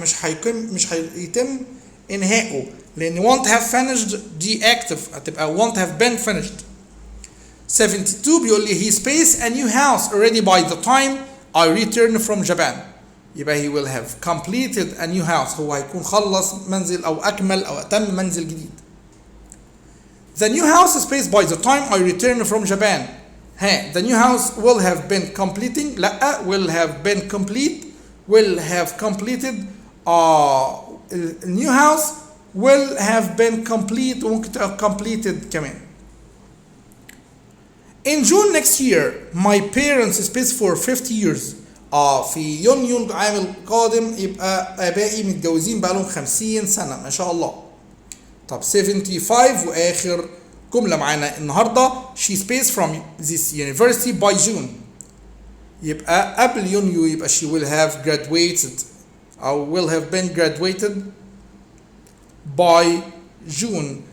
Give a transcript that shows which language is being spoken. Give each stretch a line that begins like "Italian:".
Arabic: مش هيتم إنهائه، لأن
English: won't have finished
Arabic: دي active، هتبقى
English: won't have been finished.
Arabic: 72 بيقول لي
English: he space a new house already by the time I return from Japan.
Arabic: يبقى
English: he will have completed a new house.
Arabic: هو هيكون خلص منزل أو أكمل أو أتم منزل جديد.
English: The new house space by the time I return from Japan. The new house will have been completing. لا will have been complete. will have completed. The new house will have been complete
Arabic: وممكن تبقى
English: completed
Arabic: كمان.
English: In June next year my parents space for 50 years.
Arabic: في يونيو العام القادم يبقى آبائي متجوزين بقالهم 50 سنة ما شاء الله. طب 75 وآخر جملة معانا النهاردة
English: she space from this university by June.
Arabic: يبقى قبل يونيو يبقى
English: she will have graduated
Arabic: أو
English: will have been graduated by June.